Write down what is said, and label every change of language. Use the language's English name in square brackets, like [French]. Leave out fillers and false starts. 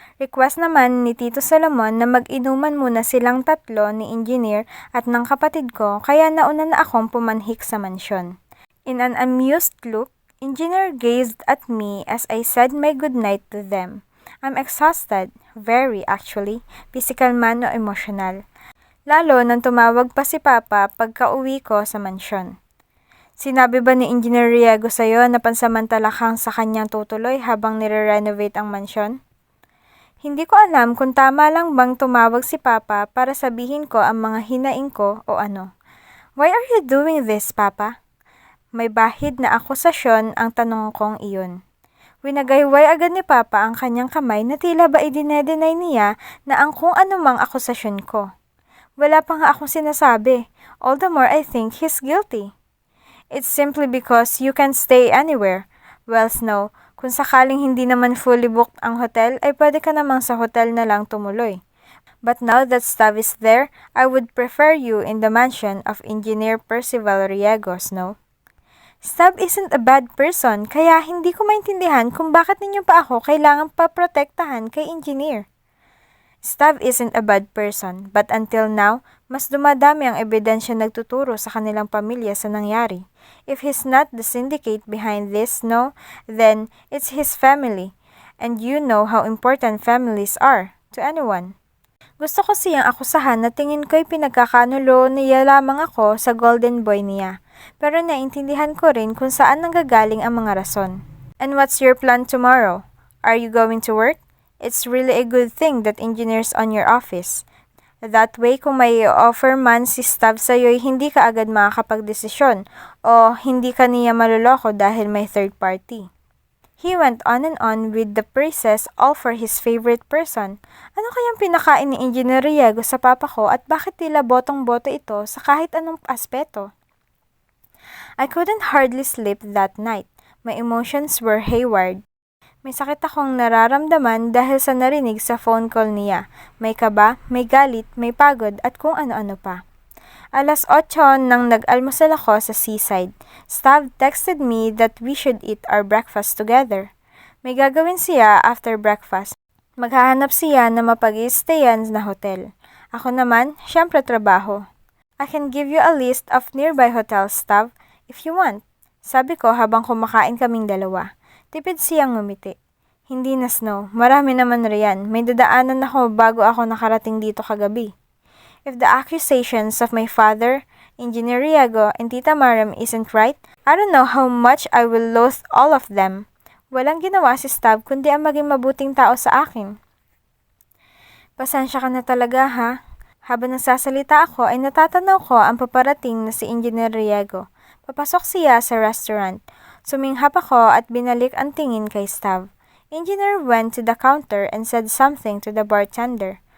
[Filipino] Request naman ni Tito Solomon na mag-inuman muna silang tatlo ni Engineer at ng kapatid ko kaya nauna na akong pumanhik sa mansyon. [English] In an amused look, Engineer gazed at me as I said my goodnight to them. I'm exhausted, very actually, physical [Filipino] man o [English] emotional. [Filipino] Lalo nang tumawag pa si Papa pagka-uwi ko sa mansyon. Sinabi ba ni Engineer Riego sa'yo na pansamantala kang sa kanyang tutuloy habang nire-renovate ang mansyon? Hindi ko alam kung tama lang bang tumawag si Papa para sabihin ko ang mga hinaing ko o ano. [English] Why are you doing this, Papa? [Filipino] May bahid na akusasyon ang tanong kong iyon. Winagayway agad ni Papa ang kanyang kamay na tila ba idine-deny niya na ang kung anumang akusasyon ko. Wala pa nga akong sinasabi. [English] All the more I think he's guilty. It's simply because you can't stay anywhere. [Filipino] Well, Snow, kung sakaling hindi naman fully booked ang hotel, ay pwede ka namang sa hotel na lang tumuloy. [English] But now that Stav is there, I would prefer you in the mansion of Engineer Percival Riego, Snow. Stav isn't a bad person, [Filipino] kaya hindi ko maintindihan kung bakit ninyo pa ako kailangang paprotektahan kay Engineer. [English] Stav isn't a bad person, but until now, [Filipino] mas dumadami ang ebidensya nagtuturo sa kanilang pamilya sa nangyari. [English] If he's not the syndicate behind this, no, then it's his family. And you know how important families are to anyone. [Filipino] Gusto ko siyang akusahan na tingin ko'y pinagkakanulo niya lamang ako sa golden boy niya. Pero naintindihan ko rin kung saan nanggagaling ang mga rason. [English] And what's your plan tomorrow? Are you going to work? It's really a good thing that engineer's on your office. [Filipino] That way, kung may offer man si Stav sa'yo'y hindi ka agad makakapagdesisyon o hindi ka niya maluloko dahil may third party. [English] He went on and on with the praises all for his favorite person. [Filipino] Ano kayang pinakain ni Engineer Riego sa papa ko at bakit tila botong-boto ito sa kahit anong aspeto? [English] I couldn't hardly sleep that night. My emotions were hayward. [Filipino] May sakit akong nararamdaman dahil sa narinig sa phone call niya. May kaba, may galit, may pagod at kung ano-ano pa. Alas 8 nang nag-almusal ako sa seaside. [English] Stav texted me that we should eat our breakfast together. [Filipino] May gagawin siya [English] after breakfast. [Filipino] Maghahanap siya na mapag-i-stayan na hotel. Ako naman, syempre trabaho. [English] I can give you a list of nearby hotels, Stav, if you want. [Filipino] Sabi ko habang kumakain kaming dalawa. Tipid siyang ngumiti. Hindi na, Snow. Marami naman riyan. May dadaanan ako bago ako nakarating dito kagabi. [English] If the accusations of my father, Engineer Riego, and Tita Maram isn't right, I don't know how much I will loathe all of them. [Filipino] Walang ginawa si Stav kundi ang maging mabuting tao sa akin. Pasensya ka na talaga, ha? Habang nagsasalita ako ay natatanaw ko ang paparating na si Engineer Riego. Papasok siya sa restaurant. Suminghap ako at binalik ang tingin kay Stav. [English] Engineer went to the counter and said something to the bartender.